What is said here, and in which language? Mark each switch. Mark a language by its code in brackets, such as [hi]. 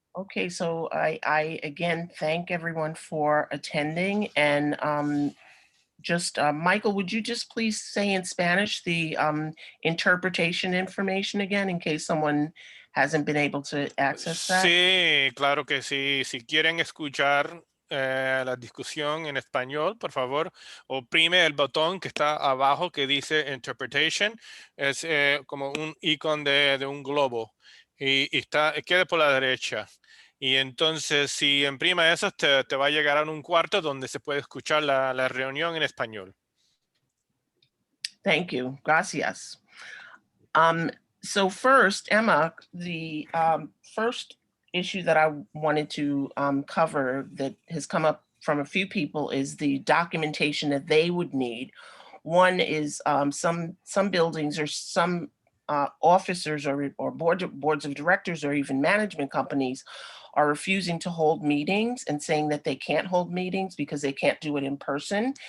[en] Okay, so I again thank everyone for attending, and Michael, would you just please say in Spanish the interpretation information again in case someone hasn't been able to access that? [es] Sí, claro que sí. Si quieren escuchar la discusión en español, por favor, oprime el botón que está abajo que dice interpretation. Es como un icono de un globo. quede por la derecha. Y entonces, si imprima eso, te va a llegar a un cuarto donde se puede escuchar la reunión en español. [en] Thank you. [es] Gracias. [en] So first, Emma, the first issue that I wanted to cover that has come up from a few people is the documentation that they would need. One is some buildings or some officers or boards of directors or even management companies are refusing to hold meetings and saying that they can't hold meetings because they can't do it in person.